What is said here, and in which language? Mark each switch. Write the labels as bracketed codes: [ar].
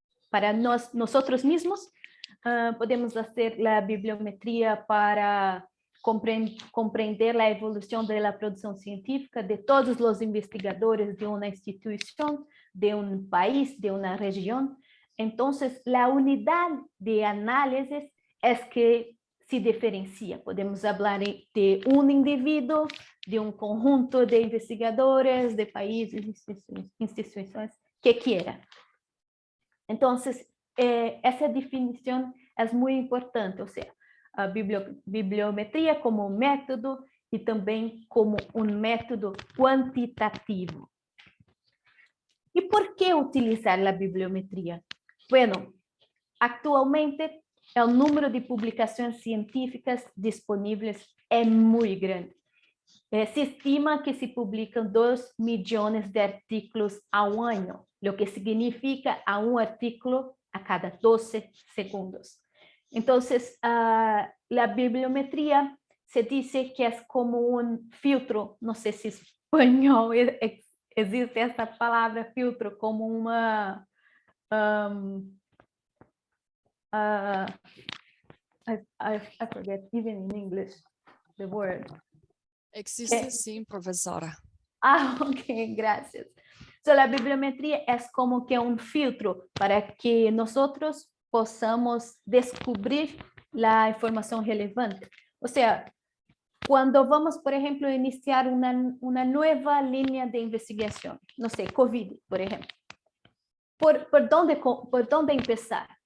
[es] Para nosotros mismos. Podemos hacer la bibliometría para comprender la evolución de la producción científica de todos los investigadores de una institución, de un país, de una región. Entonces, la unidad de análisis es que se diferencia. Podemos hablar de un individuo, de un conjunto de investigadores, de países, instituciones, que quiera. [pt] Entonces, essa definição é muito importante, ou seja, a bibliometria como um método e também como um método quantitativo. E por que utilizar a bibliometria? Bueno, atualmente o número de publicações científicas disponíveis é muito grande. [es] Se estima que [pt] se publicam 2 milhões de artículos ao ano, o que significa a um artículo a cada 12 segundos. [es] Entonces, la bibliometría se dice que es como un filtro, no sé si en español existe esa palabra filtro, como una... [en] I forget even in English the word. [pt] Existe sim, professora. [es] Ok, gracias. So, la bibliometría es como que un filtro para que nosotros [pt] possamos descobrir [es] la información relevante. O sea, cuando vamos, por ejemplo, a iniciar una nueva línea de investigación, no sé, COVID, por ejemplo, ¿por dónde empezar?